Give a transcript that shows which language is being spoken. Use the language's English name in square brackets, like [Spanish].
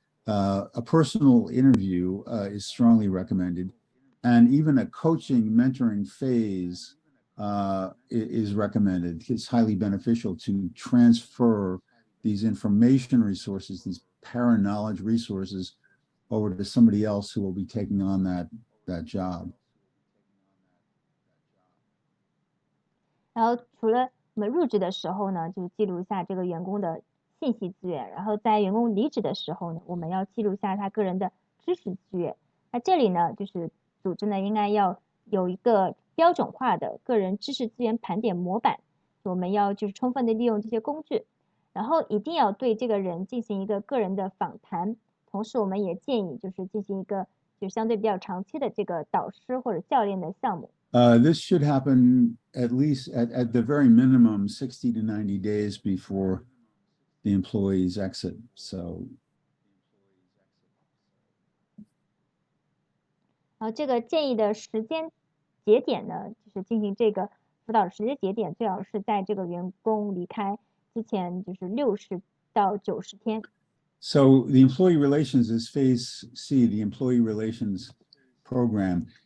[English] A personal interview is strongly recommended, and even a coaching, mentoring phase is recommended. It's highly beneficial to transfer these information resources, these parent knowledge resources, over to somebody else who will be taking on that job. [Chinese] 然后除了我们入职的时候呢，就是记录一下这个员工的信息资源，然后在员工离职的时候呢，我们要记录一下他个人的知识资源。那这里呢，就是组织呢应该要有一个标准化的个人知识资源盘点模板，我们要就是充分的利用这些工具，然后一定要对这个人进行一个个人的访谈，同时我们也建议就是进行一个就相对比较长期的这个导师或者教练的项目。 [English] This should happen at least at the very minimum 60 to 90 days before the employees exit. So [Chinese] 这个建议的时间节点呢，就是进行这个辅导的时间节点，最好是在这个员工离开之前，就是60到90天。 [English] So the employee relations is phase C, the employee relations program.